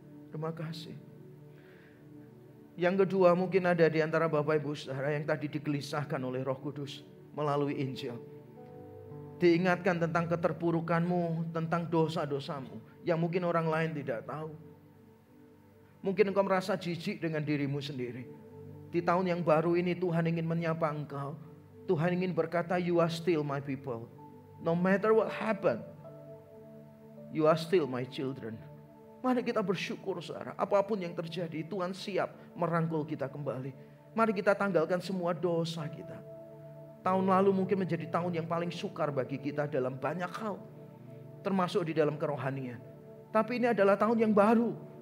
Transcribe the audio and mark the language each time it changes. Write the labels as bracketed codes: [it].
[id] Terima kasih. Yang kedua, mungkin ada di antara Bapak Ibu Saudara yang tadi digelisahkan oleh Roh Kudus melalui Injil. Diingatkan tentang keterpurukanmu, tentang dosa-dosamu yang mungkin orang lain tidak tahu. Mungkin engkau merasa jijik dengan dirimu sendiri. Di tahun yang baru ini Tuhan ingin menyapa engkau. Tuhan ingin berkata, [en] you are still my people. No matter what happened, you are still my children. [id] Mari kita bersyukur saudara, apapun yang terjadi Tuhan siap merangkul kita kembali. Mari kita tanggalkan semua dosa kita. Tahun lalu mungkin menjadi tahun yang paling sukar bagi kita dalam banyak hal, termasuk di dalam kerohanian. Tapi ini adalah tahun yang baru.